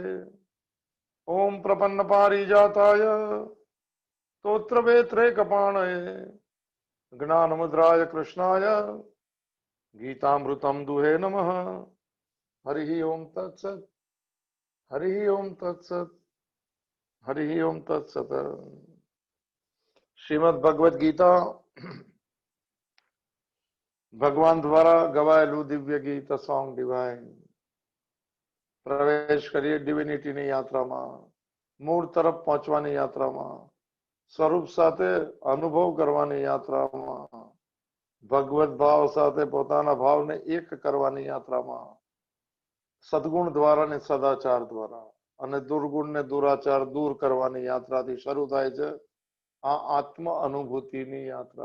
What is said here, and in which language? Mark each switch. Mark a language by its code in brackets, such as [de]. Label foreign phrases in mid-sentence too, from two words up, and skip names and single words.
[sa] ओम प्रपन्न पारिजाताय स्तोत्रवेत्रैकपाणये ज्ञानमुद्राय कृष्णाय गीतामृतं दुहे नमः। हरि ओम तत्सत् हरि ओम तत्सत् हरि ओम तत्सत्। [gu] श्रीमद् भगवद गीता भगवान દ્વારા ગવાયેલું દિવ્ય ગીત [en] song divine. [gu] પ્રવેશ કરીએ ડિવિનિટીની યાત્રામાં, મૂળ તરફ પહોંચવાની યાત્રામાં, સ્વરૂપ સાથે અનુભવ કરવાની યાત્રામાં, ભગવત ભાવ સાથે પોતાના ભાવને એક કરવાની યાત્રામાં, સદગુણ દ્વારા ને સદાચાર દ્વારા અને દુર્ગુણ ને દુરાચાર દૂર કરવાની યાત્રાથી શરૂ થાય છે આ આત્મ અનુભૂતિની યાત્રા।